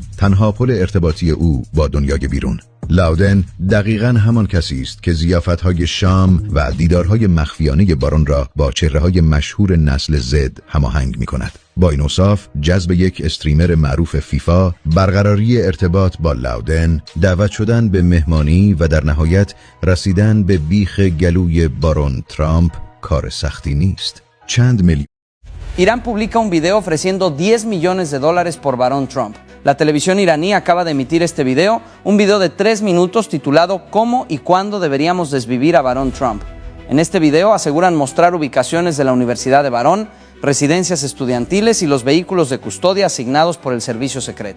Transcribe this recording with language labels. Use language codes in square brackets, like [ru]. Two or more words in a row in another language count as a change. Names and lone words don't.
[fa] تنها پل ارتباطی او با دنیای بیرون. لاودن دقیقاً همان کسی است که ضیافت‌های شام و دیدارهای مخفیانه بارون را با چهره‌های مشهور نسل زد هماهنگ می‌کند. با این اوصاف جذب یک استریمر معروف فیفا، برقراری ارتباط با لاودن، دعوت شدن به مهمانی و در نهایت رسیدن به بیخ گلوی بارون ترامپ کار سختی نیست. چند میلیون [es] Irán publica un video ofreciendo $10 millones por Barón Trump. La televisión iraní acaba de emitir este video, un video de 3 minutos titulado ¿Cómo y cuándo deberíamos desvivir a Barón Trump? En este video aseguran mostrar ubicaciones de la Universidad de Barón, residencias estudiantiles y los vehículos de custodia asignados por el servicio secreto.